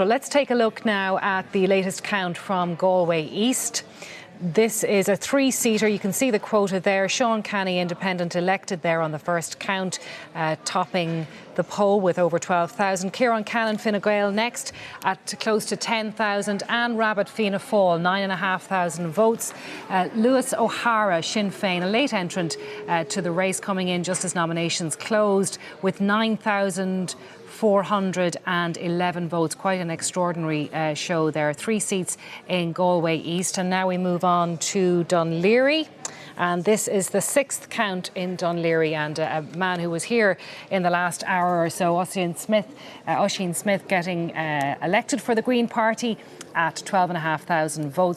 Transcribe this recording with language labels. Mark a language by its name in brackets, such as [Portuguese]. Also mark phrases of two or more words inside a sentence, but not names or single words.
[English] Let's take a look now at the latest count from Galway East. This is a three-seater. You can see the quota there. Sean Canny, independent, elected there on the first count, topping the poll with over 12,000. Ciarán Cannon, Fine Gael, next at close to 10,000. Anne Rabbitte, Fianna Fáil, 9,500 votes. Lewis O'Hara, Sinn Féin, a late entrant to the race, coming in just as nominations closed with 9,411 votes. Quite an extraordinary show there. 3 seats in Galway East. And now we move on to Dún Laoghaire. And this is the 6th count in Dún Laoghaire, and a man who was here in the last hour or so, Oisin Smith, getting elected for the Green Party at 12,500 votes.